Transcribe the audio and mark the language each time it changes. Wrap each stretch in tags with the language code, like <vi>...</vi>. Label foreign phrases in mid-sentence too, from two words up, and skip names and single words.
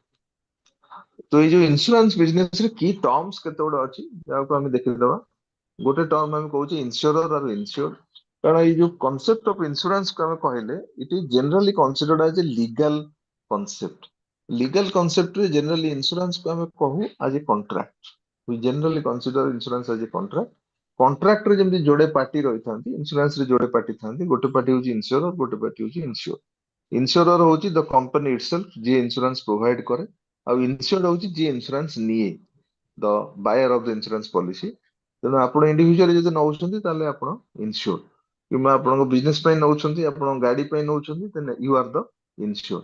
<or>ତ ଏଇ ଯୋଉ</or> <en>insurance business</en> <or>ରେ</or> <en>key terms</en> <or>କେତେ ଗୁଡେ ଅଛି ଯାହାକୁ ଆମେ ଦେଖିଦବା। ଗୋଟେ ଟର୍ମ ଆମେ କହୁଛେ ଇନ୍ସୁରର ଆଉ ଇନ୍ସୁର୍ଡ। କାରଣ ଏଇ ଯୋଉ</or> <en>concept of insurance</en> <or>କୁ ଆମେ କହିଲେ</or> <en>It is generally considered as a legal concept. legal concept</en> <or>ରେ ଜେନରାଲି ଇନ୍ସୁରାନ୍ସ କୁ ଆମେ କହୁ</or> <en>as a contract. We generally consider insurance as a contract.</en> <or>Contract ରେ ଯେମିତି ଯୋଡେ ପାର୍ଟି ରହିଥାନ୍ତି, ଇନ୍ସୁରାନ୍ସ ରେ ଯୋଡେ ପାର୍ଟି ଥାନ୍ତି, ଗୋଟେ ପାର୍ଟି ହଉଛି ଇନ୍ସୁରର, ଗୋଟେ ପାର୍ଟି ହଉଛି ଇନ୍ସୁର। ଇନ୍ସୁରର ହଉଛି</or> <en>the company itself,</en> <or>ଯିଏ</or> <en>insurance provide</en> <or>କରେ, ଆଉ ଇନ୍ସୁର୍ଡ ହଉଛି ଯିଏ ଇନ୍ସୁରାନ୍ସ ନିଏ,</or> <en>the buyer of the insurance policy.</en> <or>ତେଣୁ ଆପଣ ଇଣ୍ଡିଭିଜୁଆଲି ଯଦି ନଉଛନ୍ତି ତାହେଲେ ଆପଣ ଇନ୍ସୁର, କିମ୍ବା ଆପଣଙ୍କ ବିଜନେସ ପାଇଁ ନଉଛନ୍ତି, ଆପଣଙ୍କ ଗାଡି ପାଇଁ ନଉଛନ୍ତି,</or> <en>then you are the insure.</en>